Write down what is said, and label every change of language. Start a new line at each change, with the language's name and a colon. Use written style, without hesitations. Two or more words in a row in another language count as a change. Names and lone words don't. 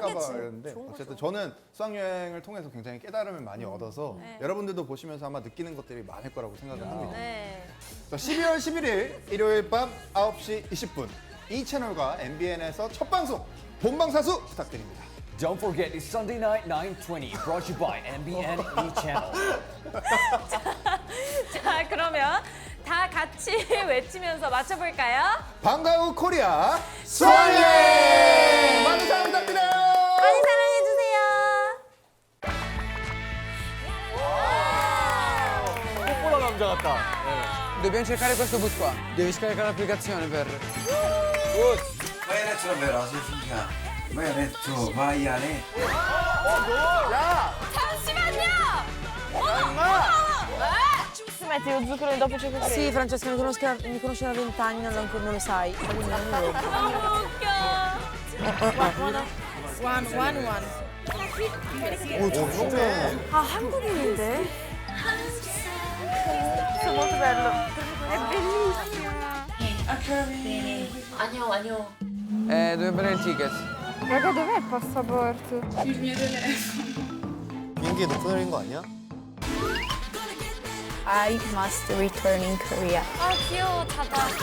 Korean: 할까봐 좋은 그랬는데 거죠. 어쨌든 저는 수학여행을 통해서 굉장히 깨달음을 많이 얻어서 네. 여러분들도 보시면서 아마 느끼는 것들이 많을 거라고 생각을 합니다. 네. 자, 12월 11일 일요일 밤 9시 20분 이 채널과 MBN에서 첫 방송 본방사수 부탁드립니다.
English: Don't forget it's Sunday night 9:20 brought to you by MBN E Channel.
Korean: 자, 그러면 다 같이 외치면서 맞춰볼까요? 방과후 코리아 수학여행 많은 사랑 부탁드려요. 많이 사랑해주세요. 뽀뽀라 남자 같다.
Italian: Dobbiamo cercare questo bus qua. Devi scaricare l'applicazione per... Vai adesso davvero, si funziona. Vai adesso, vai Ale.
Korean: 잠시만요!
Italian: Metti lo zucchero dopo ciò che Sì, Francesca, mi conosce da 20 anni, non lo sai.
Korean: 너무 웃겨. 아, 한국인인데?
Italian: È molto bello. È bellissima.
Korean: 아니요.
Italian: Dobbiamo prendere il ticket. Raga, dov'è il passaporto? Il mio
Korean: 비행기에 놓고 내린 거 아니야?
English: I must return in Korea.
Korean: 아, 귀여워, 자다.